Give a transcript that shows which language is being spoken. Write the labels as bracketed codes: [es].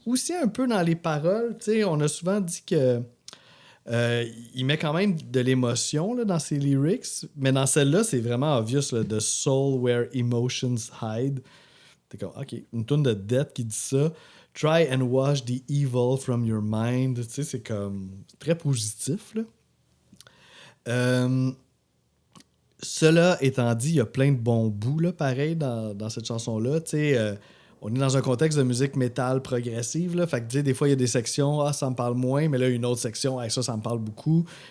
[fr] Aussi un peu dans les paroles. Tu sais, on a souvent dit que il met quand même de l'émotion là, dans ses lyrics, mais dans celle-là, c'est vraiment obvious, là, [en] The soul where emotions hide. [fr] T'es comme, OK, une tourne de Death qui dit ça. [en] Try and wash the evil from your mind. [fr] Tu sais, c'est comme très positif, là. Cela étant dit, il y a plein de bons bouts, là, pareil, dans cette chanson-là. Tu sais, on est dans un contexte de musique métal progressive, là. Fait que, tu sais, des fois, il y a des sections, ça me parle moins, mais là, une autre section, ça me parle beaucoup.